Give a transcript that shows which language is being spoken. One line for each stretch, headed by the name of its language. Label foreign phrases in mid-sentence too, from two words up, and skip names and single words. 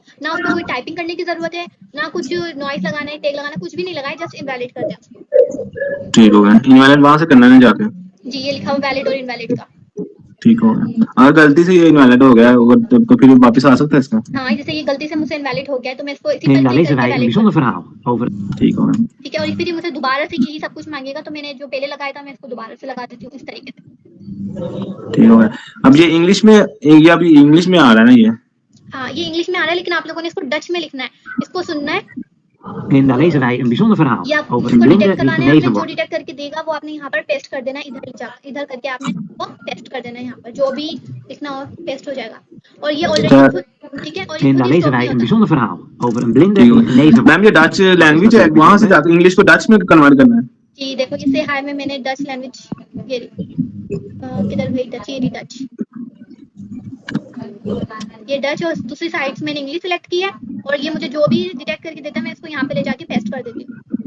Hindi: ना उसको कोई टाइपिंग करने की जरूरत है, ना कुछ नॉइस लगाना है, टैग लगाना, कुछ भी नहीं लगाए,
English: just invalid
Hindi: कर देना उसको। ठीक हो गया। इनवैलिड वहां से करना है जाके। जी, ये लिखा हुआ वैलिड और इनवैलिड का। ठीक हो गया। अगर गलती से ये इनवैलिड हो गया तो फिर वापस आ सकता है इसका? हाँ, जैसे ये गलती से मुझसे इनवैलिड हो गया, तो मैं इसको इसी
Dutch: Neem dan lezen wij een bijzonder verhaal over.
Hindi: ठीक हो गया। ठीक है। और फिर ये मुझे दोबारा से यही सब कुछ मांगेगा, तो मैंने जो पहले लगाया था मैं इसको दोबारा से लगा देती हूँ इस तरीके से। ठीक हो गया। अब ये इंग्लिश में, ये अभी इंग्लिश में आ रहा है ना ये? हाँ, ये इंग्लिश में आ रहा है, लेकिन आप लोगों ने इसको डच में लिखना है। इसको सुनना है
Dutch: En daar lezen wij een bijzonder verhaal
Hindi: ये आप
Dutch: over een
Hindi: इसको
Dutch: blinde
Hindi: डिटेक्ट
Dutch: die
Hindi: करवाना है, आपने
Dutch: genezen
Hindi: जो
Dutch: wordt.
Hindi: डिटेक्ट करके देगा वो आपने यहाँ पर पेस्ट कर देना है, इधर करके आपने वो पेस्ट कर देना है, यहाँ पर जो भी लिखना हो पेस्ट हो जाएगा। और ये ऑलरेडी ठीक है, और ये
Dutch: En daar
Hindi: खुद ही
Dutch: lezen
Hindi: stop
Dutch: wij
Hindi: नहीं
Dutch: een
Hindi: होता।
Dutch: bijzonder verhaal over een blinde die genezen wordt.
Hindi: मैम ये
English: Dutch language
Hindi: है, वहां से जाकर इंग्लिश को डच में कन्वर्ट करना है। जी देखो ये से हाय में मैंने
English: Dutch language
Hindi: ये किधर गई डच, ये डच, ये डच और दूसरी साइड से मैंने इंग्लिश सेलेक्ट किया है और ये मुझे जो भी डिटेक्ट करके देता है मैं इसको यहाँ पे ले जाके पेस्ट कर देती हूँ।